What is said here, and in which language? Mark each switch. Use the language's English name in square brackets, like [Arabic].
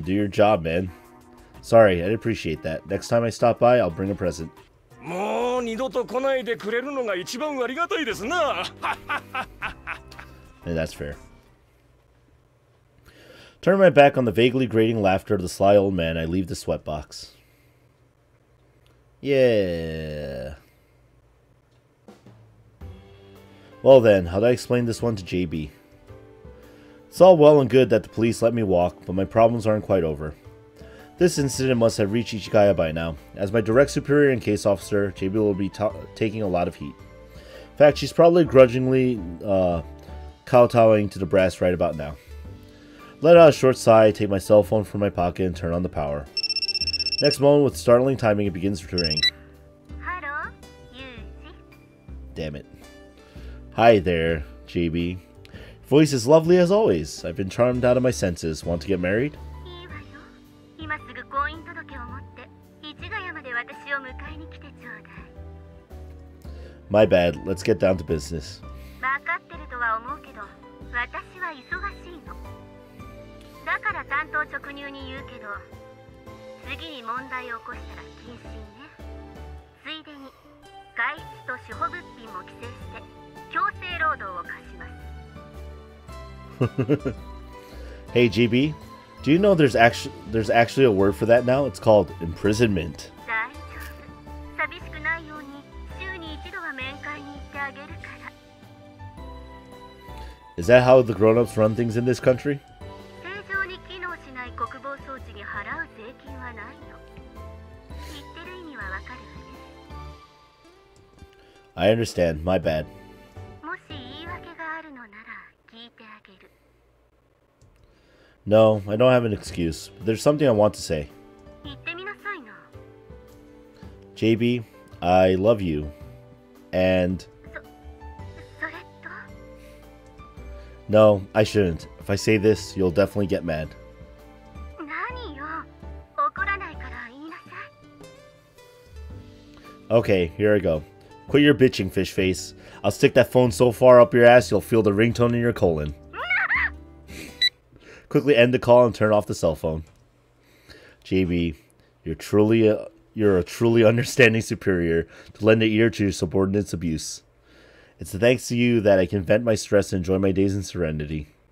[English] Do your job, man. Sorry, I'd appreciate that. Next time I stop by, I'll bring a present. [Japanese] もう二度と来ないでくれるのが一番ありがたいですな。 [English] And that's fair. Turning my back on the vaguely grating laughter of the sly old man, I leave the sweatbox. Yeah. Well then, how do I explain this one to JB? It's all well and good that the police let me walk, but my problems aren't quite over. This incident must have reached Ichigaya by now. As my direct superior and case officer, JB will be taking a lot of heat. In fact, she's probably grudgingly kowtowing to the brass right about now. Let out a short sigh, take my cell phone from my pocket, and turn on the power. Next moment, with startling timing, it begins to ring. Hello, Yuji. Damn it. Hi there, JB. Voice is lovely as always. I've been charmed out of my senses. Want to get married? [Japanese] いいわよ。今すぐ婚姻届を持って市ヶ谷まで私を迎えに来てちょうだい。 [English] My bad. Let's get down to business. [Japanese] 分かってるとは思うけど、私は忙しいの。だから担当直入に言うけど、次に問題を起こしたら謹慎ね。ついでに外出と主保物品も規制して強制労働を課します。 [English] Hey, GB. Do you know there's actually a word for that now? It's called imprisonment. [Japanese] 大丈夫。寂しくないように週に一度は面会に行ってあげるから。 [English] Is that how the grown-ups run things in this country? [Japanese] 正常に機能しない国防装置に払う税金はないの。言ってる意味はわかるわね。 [English] I understand. My bad. [Japanese] もし言い訳があるのなら聞いてあげる。 [English] No, I don't have an excuse. But there's something I want to say. [Japanese] 言ってみなさいな。 [English] JB, I love you. And... [Japanese] それと [English] No, I shouldn't. If I say this, you'll definitely get mad. [Japanese] 何よ。怒らないから言いなさい。 [English] Okay, here I go. Quit your bitching, fish face. I'll stick that phone so far up your ass you'll feel the ringtone in your colon. Quickly end the call and turn off the cell phone. JB, you're a truly understanding superior to lend an ear to your subordinate's abuse. It's thanks to you that I can vent my stress and enjoy my days in serenity.